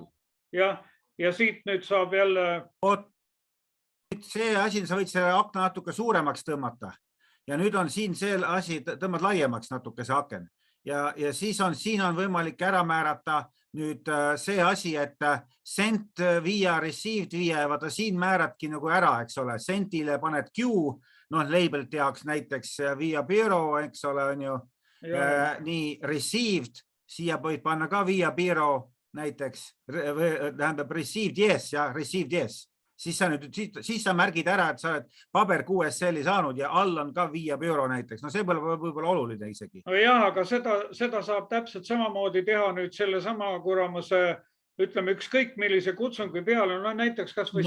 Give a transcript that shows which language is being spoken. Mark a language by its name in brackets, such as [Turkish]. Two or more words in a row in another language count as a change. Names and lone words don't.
[Estonian] Ja siit nüüd saab jälle... See asi, sa võid selle akna natuke suuremaks tõmmata. Ja nüüd on siin see asi, tõmbad laiemaks natuke see aken. Ja siis siin on võimalik ära määrata nüüd see asi, et [English] sent via, received via, [Estonian] vaata siin määradki nagu ära, eks ole, sentile paned Q, label teaks näiteks [English] via bureau, [Estonian] eks ole, on ju, nii received, siia võid panna ka [English] via bureau [Estonian] näiteks, tähendab [English] received yes [Estonian] ja [English] received yes. [Estonian] Siis sa märgid ära, et sa oled paber QSL-i saanud ja all on ka [English] via bureau [Estonian] näiteks. No see võib-olla oluline isegi. No jah, aga seda saab täpselt samamoodi teha nüüd selle sama kuramuse, ütleme ükskõik millise kutsungi peale, no näiteks kas või